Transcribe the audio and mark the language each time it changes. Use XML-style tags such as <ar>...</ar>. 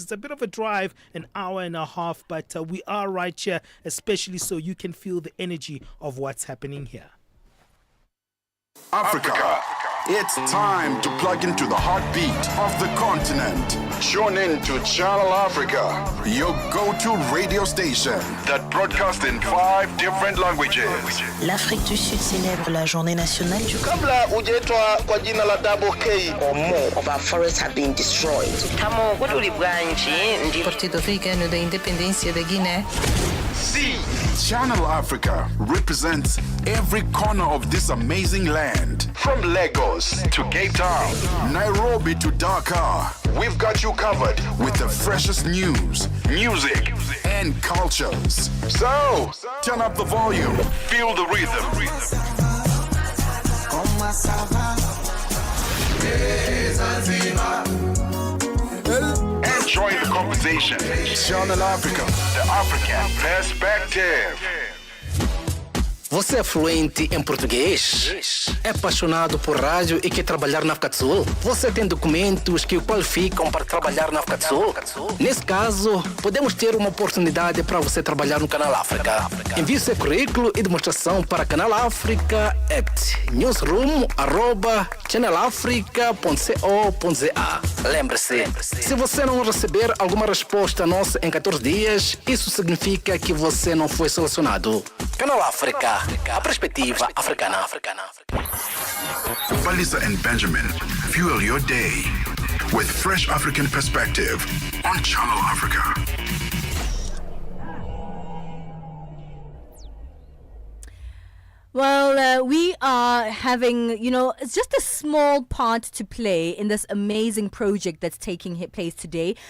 <en>It's a bit of a drive, an hour and a half, but we are right here, especially so you can feel the energy of what's happening here. Africa. It's time to plug into the heartbeat of the continent. Tune in to Channel Africa, your go-to radio station that broadcasts in 5 different languages.</en> <fr>L'Afrique du Sud célèbre la journée nationale du</fr> <sw>Kabla hujaitwa kwa jina la Double K</sw> <en>or more of our forests have been destroyed.</en> <pt>Partido Africano da Independência da Guiné.</pt> <en>See, Channel Africa represents every corner of this amazing land. From Lagos to Cape Town, Nairobi to Dakar, we've got you covered with the freshest news, music, and cultures. So, turn up the volume, feel the rhythm. Enjoy the conversation. Channel Africa, the African perspective.</en> <pt>Você é fluente em português? É apaixonado por rádio e quer trabalhar na África do Sul? Você tem documentos que o qualificam para trabalhar na África do Sul? Nesse caso, podemos ter uma oportunidade para você trabalhar no Canal África. Envie seu currículo e demonstração para Canal África at newsroom@channelafrica.co.za. Lembre-se, se você não receber alguma resposta nossa em 14 dias, isso significa que você não foi selecionado. Canal África, a perspectiva africana.</pt> <en>Palesa and Benjamin fuel your day with fresh African perspective on Channel Africa. Well, we are having, it's just a small part to play in this amazing project that's taking place today.</en>